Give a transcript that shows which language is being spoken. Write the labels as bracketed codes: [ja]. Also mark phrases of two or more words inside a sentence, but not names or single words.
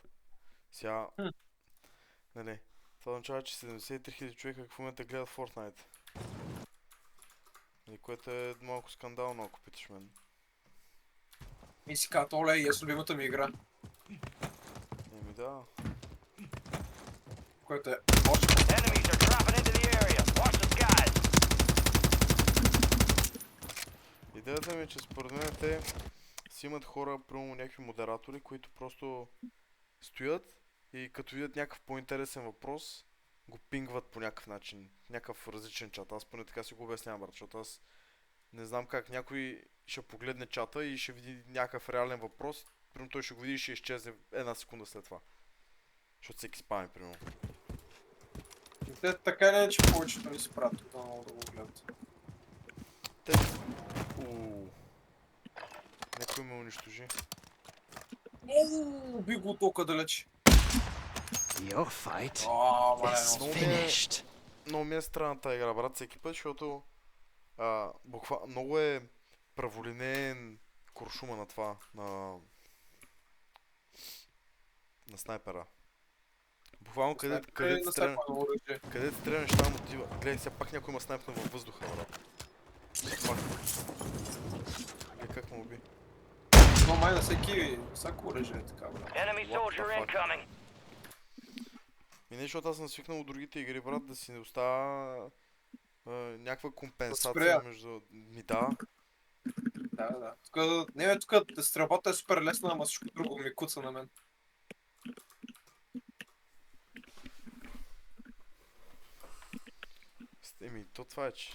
[bg] Сега... Нали, това означава, че 73 хиляди човека в момента гледат Fortnite. И което е малко скандално, ако питаш мен. И си казват, оле, и е с любимата ми игра. Еми да. Което е... [en] Enemies are dropping into the area. Watch the skies. [bg] Идеята ми е, че според мен те си имат хора, примерно някакви модератори, които просто стоят и като видят някакъв по-интересен въпрос, го пингват по някакъв начин, някакъв различен чат. Аз поне така си го обяснявам, брат, защото аз не знам как някой ще погледне чата и ще види някакъв реален въпрос, примерно той ще го види и ще изчезне една секунда след това. Защото всеки спами, примерно. Те така не е, че повечето ни се правят тук много да го гледат. Те... Някой ме унищожи. Би го толкова далеч. [en] Your fight [bg] Мале, [en] is finished. [bg] Много ми е странната игра, брат, всеки път, защото много е праволинеен куршума на това, на снайпера. Буквално където стрелянеш там отива. Гледай, сега пак някой има снайпна във въздуха, брат. Пак. Гледай как му уби. Но май на всяко оръжие е така, брат. [en] Enemy soldier incoming. [bg] И не, защото аз съм свикнал от другите игри, брат, да си не остава някаква компенсация между... Да. Да. Тук стрелбата е супер лесна, ама всичко друго ми куца на мен. Еми, то това е, че...